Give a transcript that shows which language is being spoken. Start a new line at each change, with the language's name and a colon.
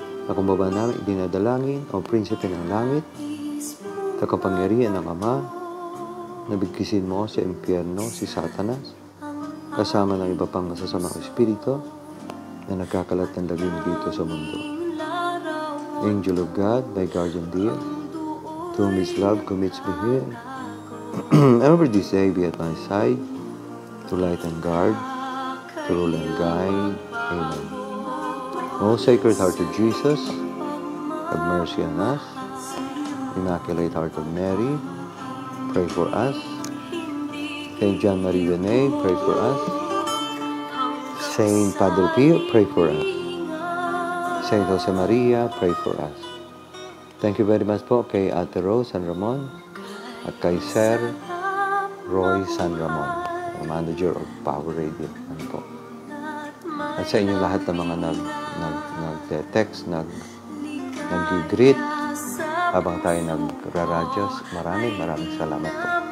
Filipino: Nakumbaba namin dinadalangin o prinsipe ng langit, takapangyarihan ng Ama, nabigkisin mo sa impyerno si Satanas, kasama ng iba pang masasamang espiritu na nagkakalat ng lagim dito sa mundo.
English: Angel of God, my guardian dear, to whom His love commits me here, ever this day be at my side, to light and guard, to rule and guide. Amen. Most Sacred Heart of Jesus, have mercy on us. Immaculate Heart of Mary, pray for us. Saint John Marie Vianney, pray for us. Saint Padre Pio, pray for us. Saint Jose Maria, pray for us. Thank you very much po kay Ate Rose San Ramon at kay Sir Roy San Ramon, manager of Power Radio.
Filipino: Ano po. At sa inyo lahat ng mga nag-text, nag-greet, habang tayo nagra-radyos, maraming salamat po.